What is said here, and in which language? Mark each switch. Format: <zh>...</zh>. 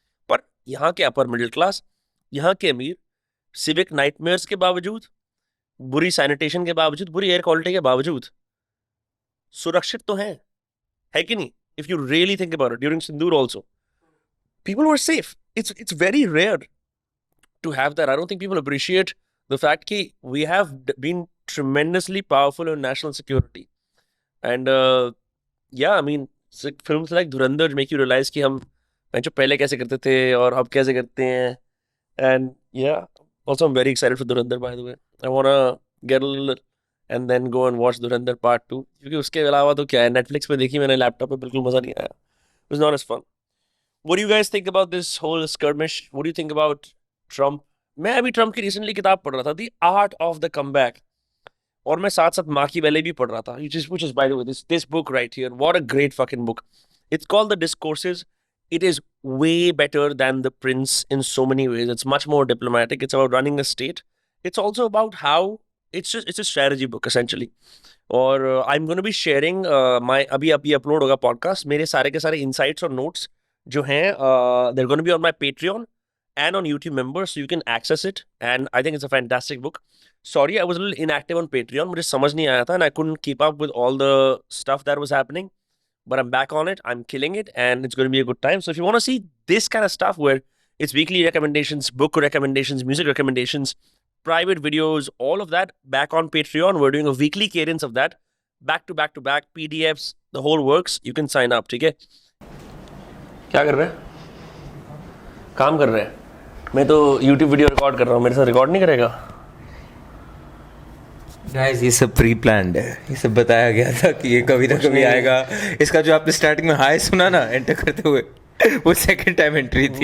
<hi>पर यहाँ के अपर मिडिल क्लास, यहाँ के अमीर, सिविक नाइटमेयर्स के बावजूद, बुरी सैनिटेशन के बावजूद, बुरी एयर क्वालिटी के बावजूद सुरक्षित तो है कि नहीं?</hi> <en>If you really think about it, during Sindoor also people were safe. It's very rare to have that. I don't think people appreciate the fact that we have been tremendously powerful in national security. And yeah, I mean, films like Dhurandhar make you realize</en> <hi>कि हम जो पहले कैसे करते थे और अब कैसे करते हैं.</hi> <en>And yeah, also I'm very excited for Dhurandhar, by the way. I wanna get a little and then go and watch Dhurandhar Part 2.</en> <hi>क्योंकि उसके अलावा तो क्या है, Netflix पे देखी मैंने, लैपटॉप पे बिल्कुल मजा नहीं आया.</hi> <en>It was not as fun. What do you guys think about this whole skirmish? What do you think about Trump?</en> <hi>मैं अभी ट्रम्प की रिसेंटली किताब पढ़ रहा था, the art of the comeback, और मैं साथ साथ माकियावेली भी पढ़ रहा था,</hi> <en>which is by the way this book right here. What a great fucking book. It's called The Discourses. It is way better than The Prince in so many ways. It's much more diplomatic. It's about running a state. It's also about how it's a strategy book essentially.</en> <hi>और</hi> <en>I'm going to be sharing my</en> <hi>अभी upload होगा podcast, मेरे सारे के सारे</hi> <en>insights और notes</en> <hi>जो हैं</hi> <en>they're going to be on my Patreon and on YouTube members, so you can access it. And I think it's a fantastic book. Sorry, I was a little inactive on Patreon.</en> <hi>मुझे समझ नहीं आया था</hi> <en>and I couldn't keep up with all the stuff that was happening. But I'm back on it. I'm killing it, and it's going to be a good time. So if you want to see this kind of stuff where it's weekly recommendations, book recommendations, music recommendations, private videos, all of that, back on Patreon. We're doing a weekly cadence of that, back to back to back, PDFs, the whole works. You can sign up,</en> <hi>ठीक है? क्या कर रहे हैं? काम कर रहे हैं? मैं तो YouTube वीडियो रिकॉर्ड कर रहा हूँ, मेरे साथ रिकॉर्ड नहीं करेगा? गाइस ये सब प्री प्लान्ड है, ये सब बताया गया था कि ये कभी ना कभी आएगा. इसका जो आपने स्टार्टिंग में हाई सुना ना एंटर करते हुए, वो सेकंड टाइम एंट्री थी.</hi>